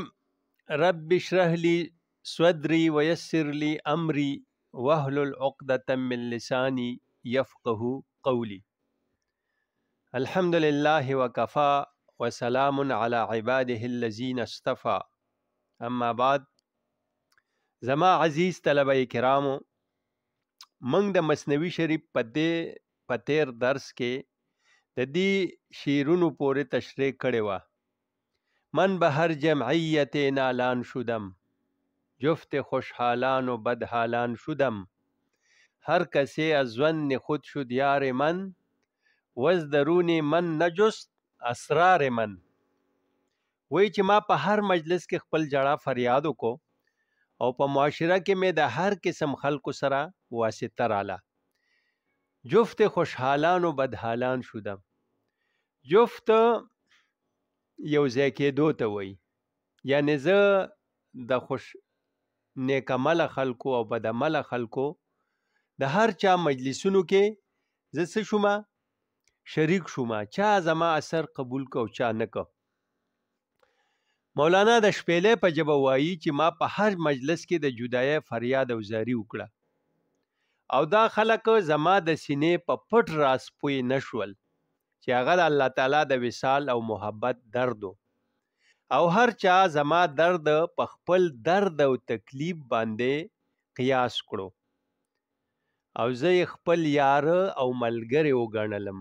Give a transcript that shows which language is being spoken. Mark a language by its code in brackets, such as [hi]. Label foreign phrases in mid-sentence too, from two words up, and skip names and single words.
[ar] رب اشرح لي صدري ويسر لي امري واحلل عقدة من لساني يفقه قولي. الحمد لله وكفى وسلام على عباده الذين اصطفى. اما بعد. [ps] زما عزیز طلبه کرامو، منگ د مثنوی شریف په تیر درس کې د دې شیرونو پورې تشریح کړې وه. [fa] من به هر جمعیت نالان شدم، جفت خوشحالان و بدحالان شدم. هر کسی از ظن خود شد یار من، وز درون من نجست اسرار من. [ps] وای چې ما په هر مجلس کې خپل جړه فریاد وکړو او په معاشره کې مې د هر قسم خلکو سره واسطه رااله. [fa] جفت خوشحالان و بدحالان شدم. [ps] جفت یو ځای کېدو ته وایي، یعنی زه د خوش نیک عمله خلکو او بد عمله خلکو د هر چا مجلسونو کې زه څه شومه؟ شریک شومه. چا زما اثر قبول کو چا نه کو. مولانا د شپېلې په ژبه وایي چې ما په هر مجلس کې د جدایۍ فریاد او زاری وکړه، او دا خلک زما د سینې په پټ راز پوی نشول چې هغه د الله تعالی د وصال او محبت درد او هر چا زما درد په خپل درد او تکلیف باندې قیاس کړو، او زه خپل یار او ملګری وګڼلم.